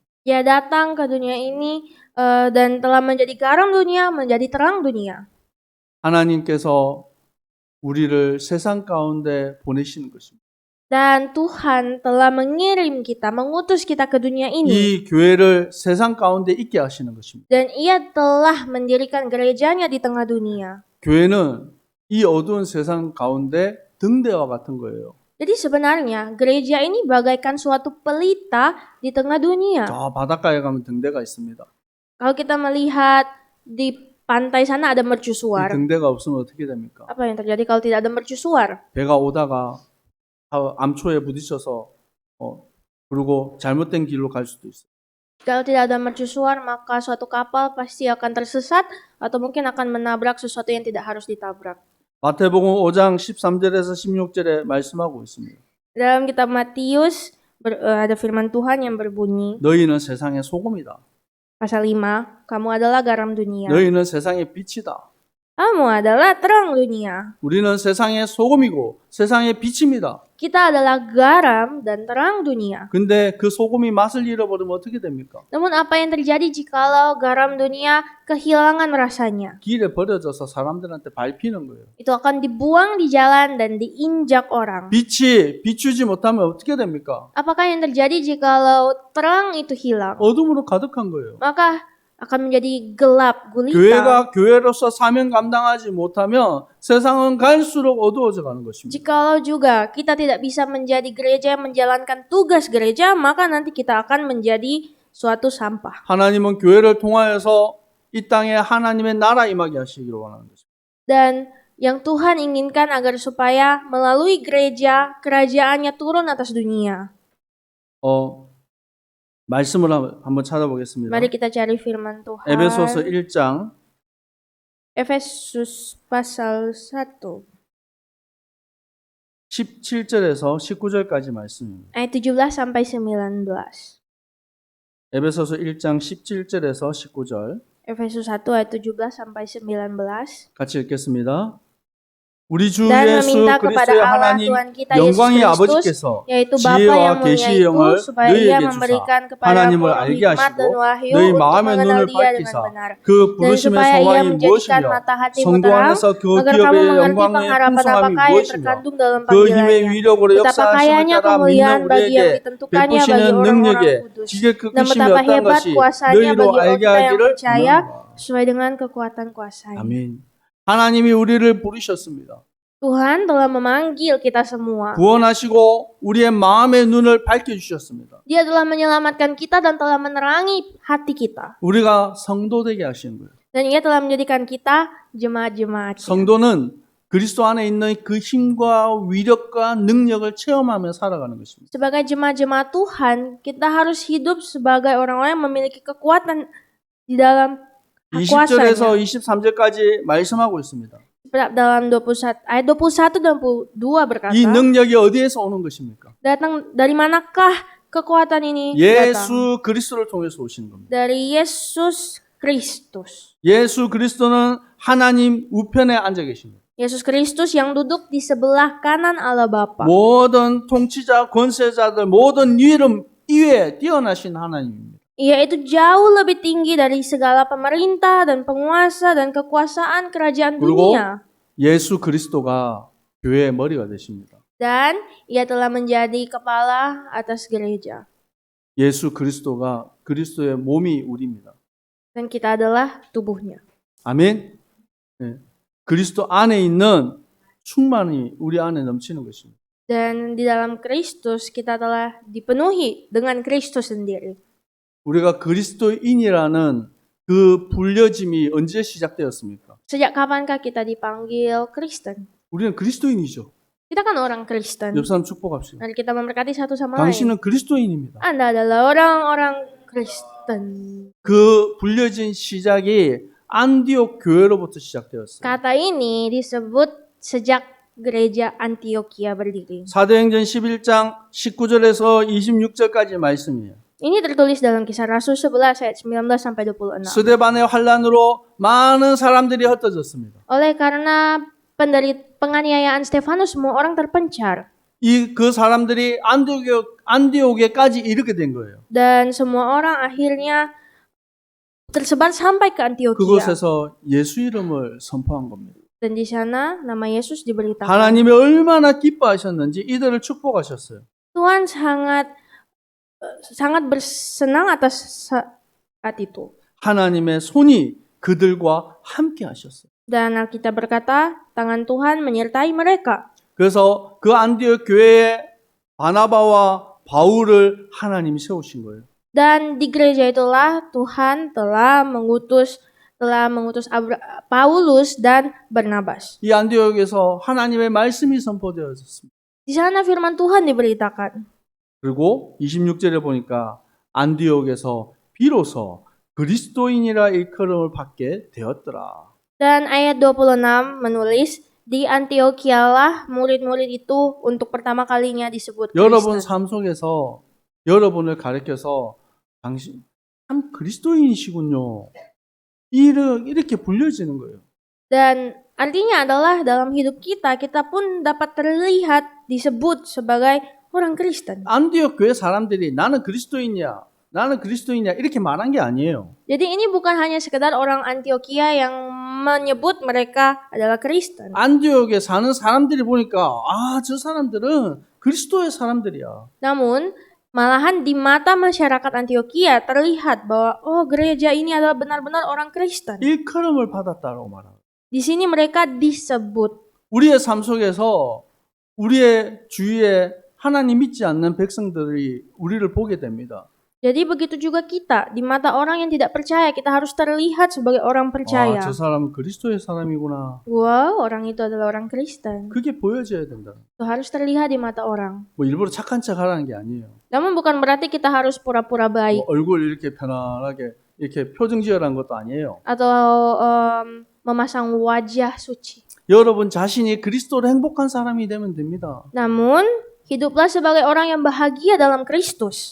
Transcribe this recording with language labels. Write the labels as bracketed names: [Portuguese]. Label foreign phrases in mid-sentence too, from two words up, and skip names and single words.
[Indonesian] Dia datang ke dunia ini dan telah menjadi garam dunia, menjadi terang dunia. [Korean] 하나님께서 우리를 세상 가운데 보내시는 것입니다. [Indonesian] Dan Tuhan telah mengirim kita, mengutus kita ke dunia ini. [Korean] 이 교회를 세상 가운데 있게 하시는 것입니다. [Indonesian] Dan ia telah mendirikan gerejanya di tengah dunia. [Korean] 교회는 이 어두운 세상 가운데 등대와 같은 거예요. [Indonesian] Jadi sebenarnya gereja ini bagaikan suatu pelita di tengah dunia. [Korean] 저 바닷가에 가면 등대가 있습니다. [Indonesian] Kalau kita melihat di pantai sana ada [Korean] 이 [Indonesian] mercusuar. [Korean] 등대가 없으면 어떻게 됩니까? [Indonesian] Apa yang terjadi kalau tidak ada mercusuar? [Korean] 배가 오다가 암초에 부딪혀서 그리고 잘못된 길로 갈 수도 있어요. [Indonesian] Kalau tidak ada mercusuar, maka suatu kapal pasti akan tersesat atau mungkin akan menabrak sesuatu yang tidak harus ditabrak. [Korean] 마태복음 5장 13절에서 16절에 말씀하고 있습니다. [Indonesian] Dalam kitab Matius ada firman Tuhan yang berbunyi, [Korean] 너희는 세상의 소금이다. [Indonesian] pasal 5, kamu adalah garam dunia. [Korean] 너희는 세상의 빛이다. [Indonesian] Kamu adalah terang dunia. [Korean] 우리는 세상의 소금이고 세상의 빛입니다. [Indonesian] Kita adalah garam dan terang dunia. [Korean] 근데 그 소금이 맛을 잃어버리면 어떻게 됩니까? [Indonesian] Namun apa yang terjadi jikalau garam dunia kehilangan rasanya? [Korean] 길에 버려져서 사람들한테 밟히는 거예요. [Indonesian] Itu akan dibuang di jalan dan diinjak orang. [Korean] 빛이 비추지 못하면 어떻게 됩니까? [Indonesian] Apakah yang terjadi jikalau terang itu hilang? [Korean] 어둠으로 가득한 거예요. [Indonesian] Maka akan menjadi gelap gulita. [Korean] 교회가 교회로서 사명 감당하지 못하면 세상은 갈수록 어두워져 가는 것입니다. [Indonesian] Jikalau juga kita tidak bisa menjadi gereja yang menjalankan tugas gereja, maka nanti kita akan menjadi suatu sampah. [Korean] 하나님은 교회를 통하여서 이 땅에 하나님의 나라 임하게 하시기를 원하는 것입니다. [Indonesian] Dan yang Tuhan inginkan agar supaya melalui gereja, kerajaannya turun atas dunia. [Korean] 말씀을 한번 찾아보겠습니다. [Indonesian] Mari kita cari firman Tuhan. [Korean] 에베소서 1장 [Indonesian] Efesus pasal 1 [Korean] 17절에서 19절까지 말씀입니다. [Indonesian] ayat 17 sampai 19. [Korean] 에베소서 1장 17절에서 19절 [Indonesian] Efesus 1 ayat 17 sampai 19. [Korean] 같이 읽겠습니다. 우리 주 [Indonesian] Dan [Korean] 예수 [Indonesian] meminta kepada [Korean] 그리스도의 [Indonesian] Allah [Korean] 하나님 [Indonesian] Tuhan kita Yesus [Korean] 영광의 [Indonesian] Kristus, [Korean] 아버지께서 [Indonesian] yaitu Bapa [Korean] 지혜와 [Indonesian] yang mulia [Korean] 계시의 [Indonesian] itu, [Korean] 영을 [Indonesian] supaya Ia [Korean] 너희에게 [Indonesian] memberikan [Korean] 주사 [Indonesian] kepadamu [Korean] 하나님을 알게 [Indonesian] hikmat dan [Korean] 하시고 [Indonesian] wahyu [Korean] 너희 [Indonesian] untuk [Korean] 마음의 [Indonesian] mengenal [Korean] 눈을 [Indonesian] Dia dengan [Korean] 밝히사 [Indonesian] benar. [Korean] 그 [Indonesian] Dan [Korean] 부르심의 [Indonesian] supaya Ia [Korean] 소망이 [Indonesian] menjadikan [Korean] 무엇이며 [Indonesian] mata hatimu [Korean] 성도 [Indonesian] terang, [Korean] 안에서 그 [Indonesian] agar kamu [Korean] 기업의 [Indonesian] mengerti [Korean] 영광의 [Indonesian] pengharapan [Korean] 풍성함이 [Indonesian] apakah yang [Korean] 무엇이며 [Indonesian] terkandung dalam [Korean] 그 힘의 [Indonesian] panggilannya. [Korean] 위력으로 [Indonesian] Betapa [Korean] 역사하심을 [Indonesian] kayanya [Korean] 따라 [Indonesian] kemuliaan [Korean] 믿는 [Indonesian] bagi yang [Korean] 우리에게 [Indonesian] ditentukannya bagi [Korean] 베푸시는 [Indonesian] orang-orang [Korean] 능력에 [Indonesian] kudus. [Korean] 지게 그 [Indonesian] Dan [Korean] 크심이 [Indonesian] betapa [Korean] 어떤 [Indonesian] hebat [Korean] 것이 [Indonesian] kuasanya [Korean] 너희로 [Indonesian] bagi [Korean] 알게 [Indonesian] kita yang [Korean] 하기를 [Indonesian] percaya [Korean] 원하노라. [Indonesian] sesuai dengan kekuatan kuasanya. [Korean] 아멘. 하나님이 우리를 부르셨습니다. [Indonesian] Tuhan telah memanggil kita semua. [Korean] 구원하시고 우리의 마음의 눈을 밝혀주셨습니다. [Indonesian] Dia telah menyelamatkan kita dan telah menerangi hati kita. [Korean] 우리가 성도 되게 하시는 거예요. [Indonesian] Dan Ia telah menjadikan kita jemaat-jemaat. [Korean] 성도는 그리스도 안에 있는 그 힘과 위력과 능력을 체험하며 살아가는 것입니다. [Indonesian] Sebagai jemaat-jemaat Tuhan, kita harus hidup sebagai orang-orang yang memiliki kekuatan di dalam [Korean] 20절에서 [Indonesian] kuasanya. [Korean] 23절까지 말씀하고 있습니다. [Indonesian] Dalam 21, ayat 21 dan 22 berkata, [Korean] 이 능력이 어디에서 오는 것입니까? [Indonesian] datang dari manakah kekuatan ini datang? [Korean] 예수 그리스도를 통해서 오시는 겁니다. [Indonesian] Dari Yesus Kristus. [Korean] 예수 그리스도는 하나님 우편에 앉아 계십니다. [Indonesian] Yesus Kristus yang duduk di sebelah kanan Allah Bapa. [Korean] 모든 통치자, 권세자들, 모든 이름 위에 뛰어나신 하나님입니다. [Indonesian] Ia itu jauh lebih tinggi dari segala pemerintah dan penguasa dan kekuasaan kerajaan [Korean] 그리고 [Indonesian] dunia. [Korean] 예수 그리스도가 교회의 머리가 되십니다. [Indonesian] Dan ia telah menjadi kepala atas gereja. [Korean] 예수 그리스도가 그리스도의 몸이 우리입니다. [Indonesian] Dan kita adalah tubuhnya. [Korean] 아멘. 네. 그리스도 안에 있는 충만이 우리 안에 넘치는 것입니다. [Indonesian] Dan di dalam Kristus kita telah dipenuhi dengan Kristus sendiri. [Korean] 우리가 그리스도인이라는 그 불려짐이 언제 시작되었습니까? [Indonesian] Sejak kapankah kita dipanggil Kristen? [Korean] 우리는 그리스도인이죠. [Indonesian] Kita kan orang Kristen. [Korean] 옆 사람 축복합시다. [Indonesian] Mari kita memberkati satu sama lain. [Korean] 당신은 그리스도인입니다. [Indonesian] Anda adalah orang-orang Kristen. [Korean] 그 불려진 시작이 안디옥 교회로부터 시작되었어요. [Indonesian] Kata ini disebut sejak gereja Antioquia berdiri. [Korean] 사도행전 11장 19절에서 26절까지 말씀이에요. [Indonesian] Ini tertulis dalam Kisah Rasul 11 ayat 19 sampai 26. [Korean] 스데반의 환란으로 많은 사람들이 흩어졌습니다. [Indonesian] Oleh karena penganiayaan Stefanus, semua orang terpencar [Korean] 그 사람들이 안디옥에까지 이르게 된 거예요. [Indonesian] dan semua orang akhirnya tersebar sampai ke Antioquia. [Korean] 그곳에서 예수 이름을 선포한 겁니다. [Indonesian] Dan di sana nama Yesus diberitakan. [Korean] 하나님이 얼마나 기뻐하셨는지 이들을 축복하셨어요. [Indonesian] Tuhan sangat bersenang atas saat itu. [Korean] 하나님의 손이 그들과 함께 하셨어요. [Indonesian] Dan Alkitab berkata, tangan Tuhan menyertai mereka. [Korean] 그래서 그 안디옥 교회에 바나바와 바울을 하나님이 세우신 거예요. [Indonesian] Dan di gereja itulah Tuhan telah mengutus Paulus dan Barnabas. [Korean] 이 안디옥에서 하나님의 말씀이 선포되어졌습니다. [Indonesian] Di sana firman Tuhan diberitakan. [Korean] 그리고 26절에 보니까 안디옥에서 비로소 그리스도인이라 일컬음을 받게 되었더라. [Indonesian] Dan ayat 26 menulis, di Antioquialah murid-murid itu untuk pertama kalinya disebut [Korean] 여러분 [Indonesian] Kristen. [Korean] 삶 속에서 여러분을 가르쳐서 당신 참 그리스도인이시군요. 이렇게 불려지는 거예요. [Indonesian] Dan artinya adalah dalam hidup kita pun dapat terlihat disebut sebagai orang Kristen. [Korean] 안디옥 교회 사람들이 나는 그리스도인이야 이렇게 말한 게 아니에요. [Indonesian] Jadi ini bukan hanya sekedar orang Antioquia yang menyebut mereka adalah Kristen. [Korean] 안디옥에 사는 사람들이 보니까 저 사람들은 그리스도의 사람들이야. [Indonesian] Namun malahan di mata masyarakat Antioquia terlihat bahwa gereja ini adalah benar-benar orang Kristen. [Korean] 일컬음을 받았다고 말합니다. [Indonesian] Di sini mereka disebut. [Korean] 우리의 삶 속에서 우리의 주위에 하나님 믿지 않는 백성들이 우리를 보게 됩니다. [Indonesian] Jadi begitu juga kita, di mata orang yang tidak percaya, kita harus terlihat sebagai orang percaya. [Korean] 저 사람은 그리스도의 사람이구나. [Indonesian] Wow, orang itu adalah orang Kristen. [Korean] 그게 보여져야 된다. [Indonesian] Itu harus terlihat di mata orang. [Korean] 뭐 일부러 착한 척 하라는 게 아니에요. [Indonesian] Namun bukan berarti kita harus pura-pura baik. [Korean] 뭐 얼굴 이렇게 편안하게 이렇게 표정 지으라는 것도 아니에요. [Indonesian] Atau memasang wajah suci. [Korean] 여러분 자신이 그리스도로 행복한 사람이 되면 됩니다. [Indonesian] Namun, hiduplah sebagai orang yang bahagia dalam Kristus.